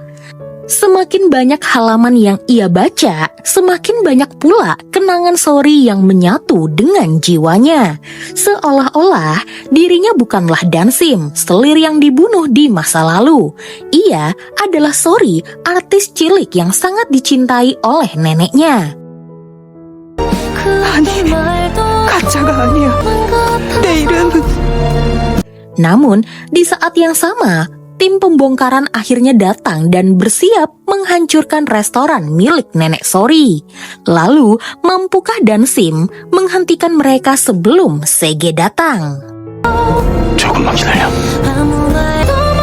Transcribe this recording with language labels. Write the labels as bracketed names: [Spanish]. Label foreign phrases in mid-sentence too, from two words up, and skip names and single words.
[Indonesian] Semakin banyak halaman yang ia baca, semakin banyak pula kenangan Sori yang menyatu dengan jiwanya. Seolah-olah dirinya bukanlah Dansim, selir yang dibunuh di masa lalu. Ia adalah Sori, artis cilik yang sangat dicintai oleh neneknya. [Korean] 가짜가 아니야. 내 이름은. [Indonesian] Namun, di saat yang sama, tim pembongkaran akhirnya datang dan bersiap menghancurkan restoran milik nenek Sori. Lalu, mampukah Dansim menghentikan mereka sebelum Sege datang? [Korean] 조금만 기다려.